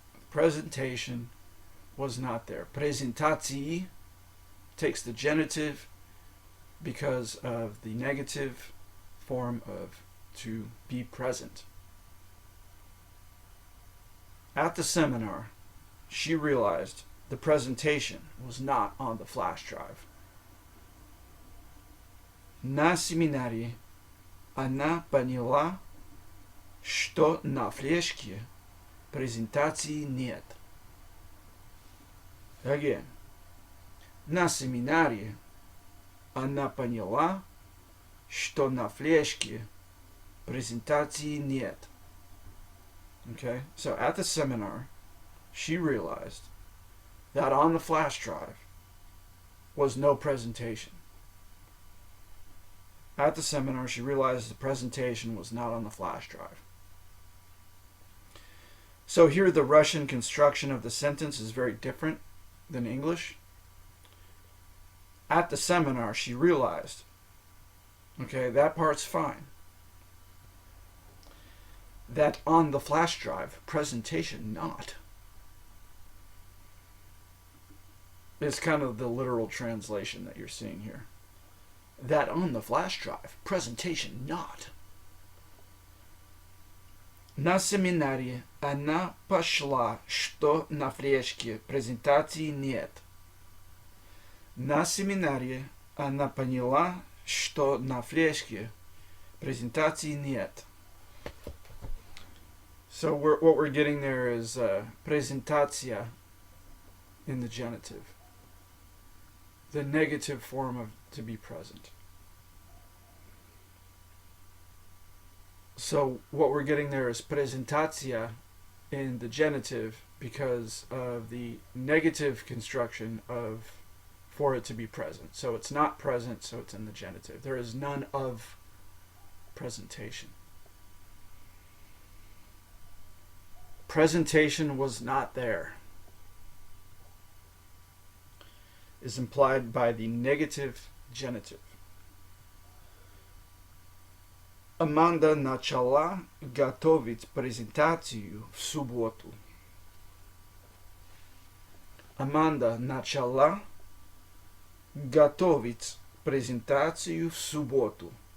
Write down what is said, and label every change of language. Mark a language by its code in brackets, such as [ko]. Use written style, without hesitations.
[en] Presentation was not there. Презентации takes the genitive because of the negative form of to be present. At the seminar, she realized the presentation was not on the flash drive. [ru] На семинаре она поняла, что на флешке презентации нет. [en] Again. [ru] На семинаре она поняла, что на флешке презентации нет. [en] Okay, so at the seminar, she realized that on the flash drive was no presentation. At the seminar, she realized the presentation was not on the flash drive. So here the Russian construction of the sentence is very different than English. At the seminar, she realized, okay, that part's fine, that on the flash drive, presentation not. It's kind of the literal translation that you're seeing here. That on the flash drive, presentation not. [ru] На семинаре она пошла, что на флешке презентации нет. На семинаре она поняла, что на флешке презентации нет. [en] So what we're getting there is презентация in the genitive. The negative form of to be present. So what we're getting there is презентация in the genitive because of the negative construction of for it to be present. So it's not present, so it's in the genitive. There is none of presentation. Presentation was not there. Is implied by the negative genitive. [ru] Amanda начала готовить презентацию в субботу. Amanda начала готовить презентацию в субботу.